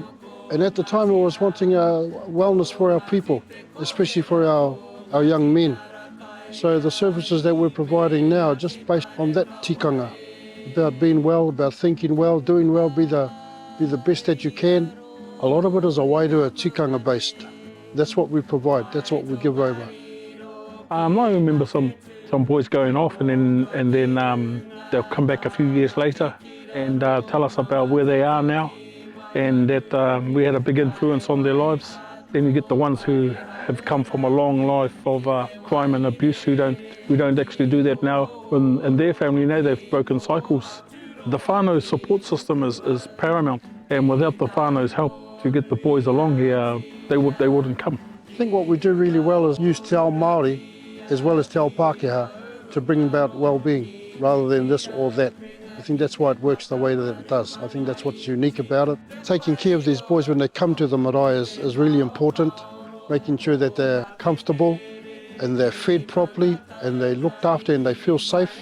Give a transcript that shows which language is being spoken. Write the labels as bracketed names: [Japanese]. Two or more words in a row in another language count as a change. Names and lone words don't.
[English] And at the time, it was wanting wellness for our people, especially for our young men. So the services that we're providing now are just based on that tikanga, about being well, about thinking well, doing well, be the best that you can. A lot of it is a [Māori] wairua tikanga [English] based. That's what we provide, that's what we give over. I remember some boys going off and then they'll come back a few years later and tell us about where they are now, and that we had a big influence on their lives. Then you get the ones who have come from a long life of crime and abuse who don't actually do that now. And their family now, they've broken cycles. The whānau support system is paramount, and without the whānau's help to get the boys along here, they wouldn't come. I think what we do really well is use [Māori] te ao Māori [English] as well as [Māori] te ao Pākehā [English] to bring about well-being rather than this or that. I think that's why it works the way that it does. I think that's what's unique about it. Taking care of these boys when they come to the marae is really important, making sure that they're comfortable and they're fed properly and they're looked after and they feel safe.